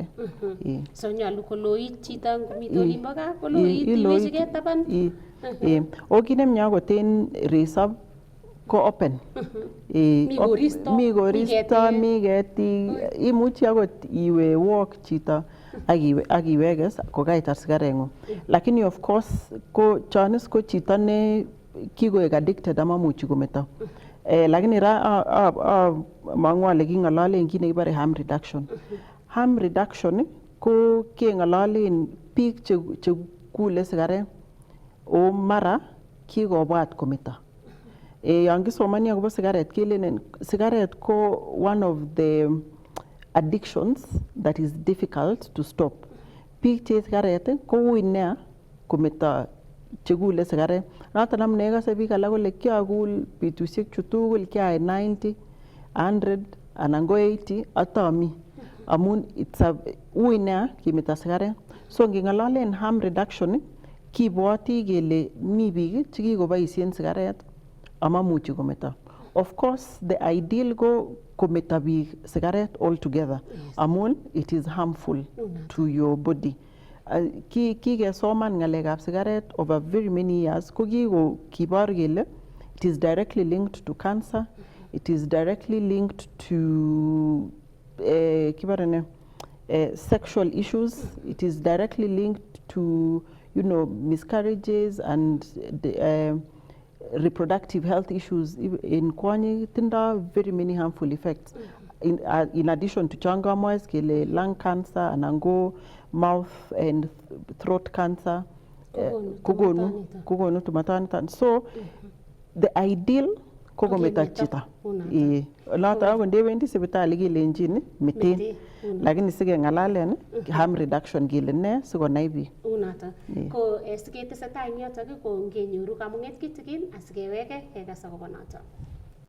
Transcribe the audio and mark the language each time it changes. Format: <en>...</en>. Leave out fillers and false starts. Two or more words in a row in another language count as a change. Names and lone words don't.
<kln>So nyalu koloit chito ngomite olimbo gaa koloit iwechi ketaban. O kit nemie akot en resop ko open. Mi koristo, mi ketik, imuchi akot iwe walk chito ak iwekes kokaitar sigareng'ung. Lakini</kln> <en>of course</en> <kln>ko chonis ko chito ne kikoek addicted amamuchi kometo. Lakini ra mang'u ale king'ololen kit nekibore</kln> <en>harm reduction. Harm reduction</en> <kln>ko keng'ololen biik kule sigaret o mara kikobwat kometo. Yon kisomani akobo sigaret kelenen sigaret ko</kln> <en>one of the addictions that is difficult to stop.</en> <kln>Biik che sigaret ko ui nea kometo chekule sigaret. Noton amune ikose biik alak kole kiakul betusiek chu tugul kiayai 90, 100 anan ko 80 atomi. Amun ui nea kemeto sigaret. So nging'ololen</kln> <en>harm reduction</en> <kln>kibwoti kele mi biik chekikoboisien sigaret amamuchi kometo.</kln> <en>Of course the ideal</en> <kln>ko kometo biik sigaret</kln> <en>altogether amun it is harmful to your body.</en> <kln>Kikesoman ng'alekab sigaret</kln> <en>over very many years</en> <kln>ko kibor kele</kln> <en>it is directly linked to cancer, it is directly linked to sexual issues, it is directly linked to miscarriages and reproductive health issues</en> <kln>in kwonyik tindo</kln> <en>very many harmful effects in addition to</en> <kln>changamoes kele</kln> <en>lung cancer</en> <kln>anan go</kln> <en>mouth and throat cancer</en> <kln>kogonu tumatanitan.</kln> <en>So the ideal</en> <kln>ko kometo chito noto ko ndewendi sipitali kelenjin meten lakini sikeng'alalen</kln> <en>harm reduction</en> <kln>kele ne sikonai biik. Unoto ko siketesetai yotok ko ngenyoru kamung'et kitikin asikeweke kekas akobo noto.</kln>